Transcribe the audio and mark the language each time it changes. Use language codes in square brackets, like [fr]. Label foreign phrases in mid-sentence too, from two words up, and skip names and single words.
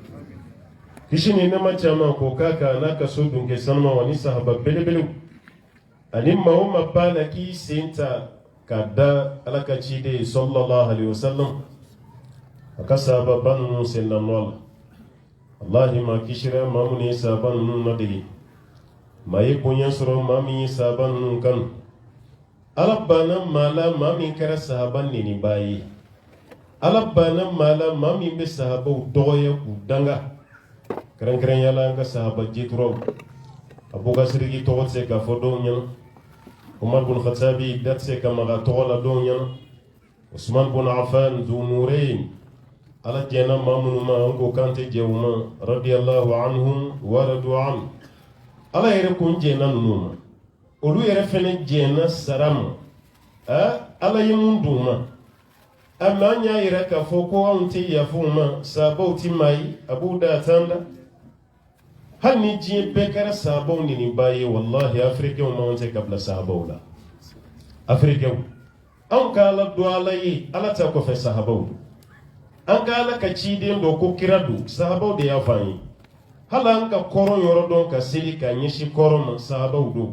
[bm] kisi ni nɛɛma caman k'o k'a kan n'a ka so dun kɛ sanuma wa ni sahaba belebelew ani maa o maa b'a la k'i sen ta k'a da ala ka ciden [ar] صلى الله عليه وسلم [bm] a ka sahaba ba ninnu sen na nɔ la wallahi maa kisira maa minnu ye sahaba ninnu ladege maa ye bonya sɔrɔ maa min ye sahaba ninnu kanu ala banna maa la maa min kɛra sahaba neniba ye ala banna maa la maa min bɛ sahabaw dɔgɔya k'u danga kɛrɛnkɛrɛnya la an ka sahaba jeturaw abubakar tɔgɔ tɛ se ka fɔ dɔw ɲɛna umar bin khatabi da tɛ se ka maga tɔgɔ la dɔw ɲɛna usman bin affan zunurain ala jɛna maa minnu ma an ko kan tɛ jɛ u ma [ar] رضي الله عنهم ورضوا عن [bm] ala yɛrɛ kun jɛna ninnu ma olu yɛrɛ fɛnɛ jɛna sara ma ala ye mun d'u ma a ma an y'a yɛrɛ k'a fɔ ko anw tɛ yafa u ma sahabaw ti maa ye a b'u da a t'an da hali ni diɲɛ bɛɛ kɛra sahabaw neniba ye wallahi afirikɛnw man tɛ ka bila sahabaw la afirikɛnw anw ka ala dɔn ala ye ala t'a kɔfɛ sahabaw an ka ala ka ciden dɔ ko kira don sahabaw de y'a fɔ an ye hali an ka kɔrɔn yɔrɔ dɔn ka seli ka ɲɛsin kɔrɔn ma sahabaw don